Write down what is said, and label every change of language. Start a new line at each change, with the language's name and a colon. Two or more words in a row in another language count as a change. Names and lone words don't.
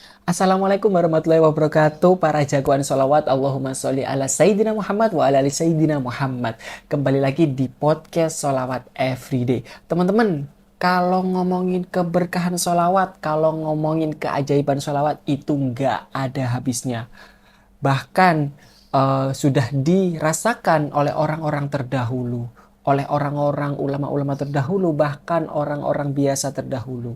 Arabic: السلام عليكم ورحمة الله وبركاته.
Indonesian: Para jagoan sholawat,
Arabic: اللهم صل على سيدنا محمد وعلى آل سيدنا محمد.
Indonesian: Kembali lagi di podcast sholawat everyday. Teman-teman, kalau ngomongin keberkahan sholawat, kalau ngomongin keajaiban sholawat, itu nggak ada habisnya. Bahkan sudah dirasakan oleh orang-orang terdahulu, oleh orang-orang ulama-ulama terdahulu, bahkan orang-orang biasa terdahulu.